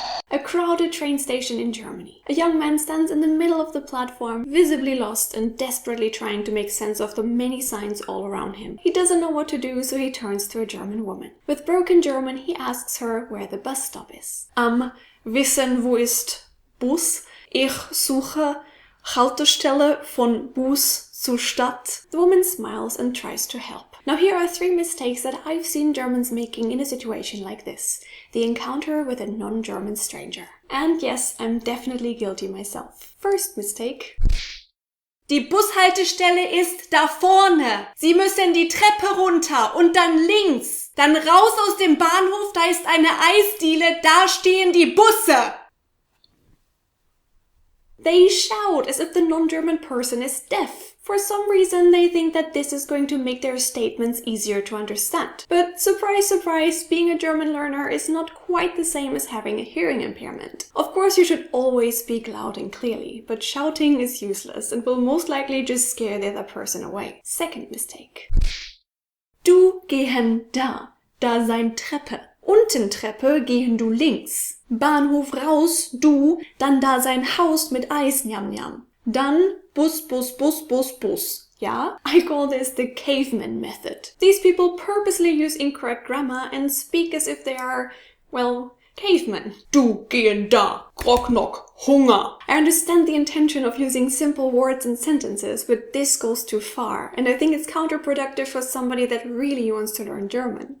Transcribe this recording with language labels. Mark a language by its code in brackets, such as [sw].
[en] A crowded train station in Germany. A young man stands in the middle of the platform, visibly lost and desperately trying to make sense of the many signs all around him. He doesn't know what to do, so he turns to a German woman. With broken German, he asks her where the bus stop is. [de] Wissen wo ist Bus? Ich suche Haltestelle von Bus zur Stadt. [en] The woman smiles and tries to help. Now here are 3 mistakes that I've seen Germans making in a situation like this. The encounter with a non-German stranger. And yes, I'm definitely guilty myself. First mistake. [de] Die Bushaltestelle ist da vorne. Sie müssen die Treppe runter und dann links. Dann raus aus dem Bahnhof, da ist eine Eisdiele, da stehen die Busse. [en] They shout as if the non-German person is deaf. For some reason, they think that this is going to make their statements easier to understand. But surprise, surprise, being a German learner is not quite the same as having a hearing impairment. Of course, you should always speak loud and clearly, but shouting is useless and will most likely just scare the other person away. Second mistake. [de] Du gehen da. Da sein Treppe. Unten Treppe gehen du links. Bahnhof raus, du, dann da sein Haus mit Eis, njam njam. Dann Bus, Bus, Bus, Bus, Bus. [en] Yeah? I call this the caveman method. These people purposely use incorrect grammar and speak as if they are, well, cavemen. [de] Du gehen da, [en] knock knock, Hunger. I understand the intention of using simple words and sentences, but this goes too far, and I think it's counterproductive for somebody that really wants to learn German.